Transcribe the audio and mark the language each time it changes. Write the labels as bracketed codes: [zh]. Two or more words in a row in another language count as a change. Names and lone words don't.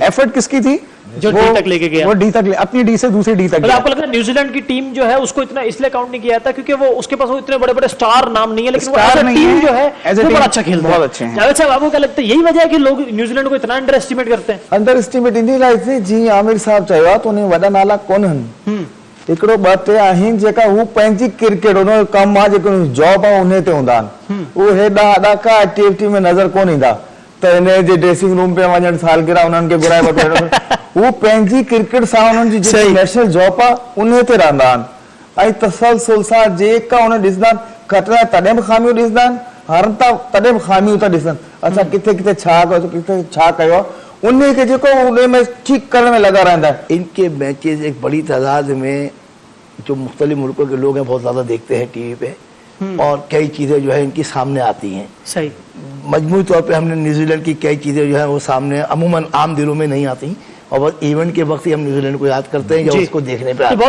[ur] ایفرٹ کسکی تھی? جو ڈی تک لیکے گیا, وہ ڈی تک، اپنی ڈی سے دوسری ڈی تک. مطلب آپکو لگتا ہے نیوزیلینڈ کی ٹیم جو ہے اسکو اتنا اسلئے کاؤنٹ نہیں کیا جاتا کیونکہ وہ اسکے پاس وہ اتنے بڑے بڑے اسٹار نام نہیں ہے، لیکن وہ [en] as a team [ur] جو ہے وہ بڑا اچھا کھیلتا ہے, بہت اچھے ہیں. جاوید صاحب، آپکو کیا لگتا ہے یہی وجہ ہے کہ لوگ نیوزیلینڈ کو اتنا [en] under estimate [ur] کرتے ہیں? [en] under estimate [sd] इन लाइ जी आमिर साहब चयो आहे, तो उन वॾा नाला कोन आहिनि, हिकिड़ो ॿ टे आहिनि जेका हू पंहिंजी क्रिकेट उन कमु आहे, जेको जॉब आहे उन ते हूंदा आहिनि, उहे हेॾा हेॾा का एक्टिविटी में नज़र कोन ईंदा त हिन जे [en] dressing room [sd] पे वञण, सालगिरह उन्हनि खे घुराए वठो, वो पंहिंजी क्रिकेट सां उन्हनि जी जेकी [en] national job [sd] आहे उन ते रहंदा आहिनि ऐं तसलसल सां जेका उन ॾिसंदा आहिनि, खटरा तॾहिं बि खामियूं ॾिसंदा आहिनि, हारनि था तॾहिं बि खामियूं था ॾिसनि, अच्छा किथे किथे छा कयो, किथे छा कयो, उन खे जेको उन में ठीक करण में लगा रहंदा है। [ur] انکے میچیز ایک بڑی تعداد میں جو مختلف ملکوں کے لوگ ہیں بہت زیادہ دیکھتے ہیں ٹیوی پہ، اور کئی چیزیں جو ہے انکی سامنے آتی ہیں. صحیح, مجموعی طور پہ ہمنے نیوزیلینڈ کی کئی چیزیں جو ہے وہ سامنے عموماً عام دلوں میں نہیں آتی، اور بس ایونٹ کے وقت ہی ہم نیوزیلینڈ کو یاد کرتے ہیں یا اسکو دیکھنے پہ آتے ہیں.